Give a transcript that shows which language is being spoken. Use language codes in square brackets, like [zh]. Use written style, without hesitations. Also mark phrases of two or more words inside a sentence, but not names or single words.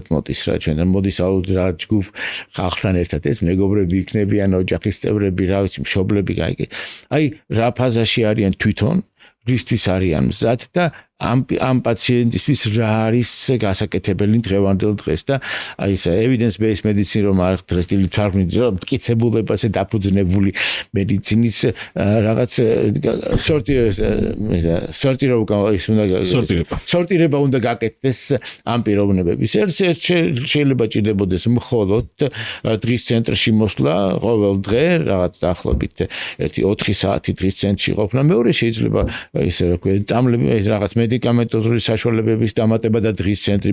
[ka] მოდის რა ჩვენ და მოდის რა ჯგუფ ხალხთან ერთად ეს მეგობრები იქნებიან, ოჯახის წევრები, რა ვიცი, მშობლები, აი რა ფაზაში არიან თვითონ რისთვის არიან მზად და ამ პაციენტისთვის რა არის გასაკეთებელი დღევანდელ დღეს და აი ეს [en] evidence based medicine [ka] რომ არ დღეს თარგმნით რომ მტკიცებულებაზე დაფუძნებული მედიცინის რაღაც სორტირება უნდა გაკეთდეს ამ პიროვნებების შეიძლება ჭირდებოდეს მხოლოდ დღის ცენტრში მოსვლა ყოველ დღე რაღაც დაახლოებით 1-4 საათი დღის ცენტრში ყოფნა მეორე შეიძლება ისე რა ქვია წამლები რაღაც მედიკამენტოზური საშუალებების დამატება და დღის ცენტრი.